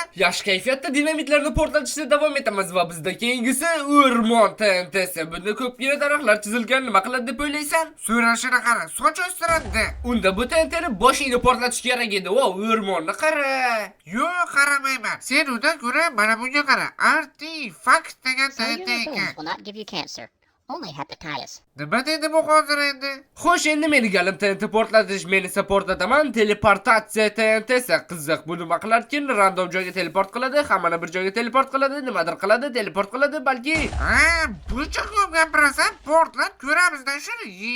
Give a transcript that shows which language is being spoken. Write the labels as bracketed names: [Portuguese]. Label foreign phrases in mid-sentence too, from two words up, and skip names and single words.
[Uzbek] Yaxshi kayfiyatda dinamitlarni portlatishda davom etamiz va bizda keyingisi o'rmon TNTsi. Bunda ko'pgina daraxtlar chizilgan. Nima qiladi deb o'ylaysan? So'rashini qara, soch o'stiradi. Unda bu TNTni boshingni portlatish kerak edi. Vo, o'rmonni qara. Yo'q, qaramayman. Sen undan ko'ra mana bunga qara. Artifact degan TNT ekan. [English] Will not give you cancer, only hepatitis. [Uzbek] Nima dedi bu hozir endi? Xo'sh, endi meni galim TNT portlatish, men esa portlataman. Teleportatsiya TNTsi. Qiziq, bu nima qilarkin? Random joyga teleport qiladi, hammani bir joyga teleport qiladi, nimadir qiladi, teleport qiladi balki. Ha, buncha ko'p gapirasan, portlat ko'ramizda shuni.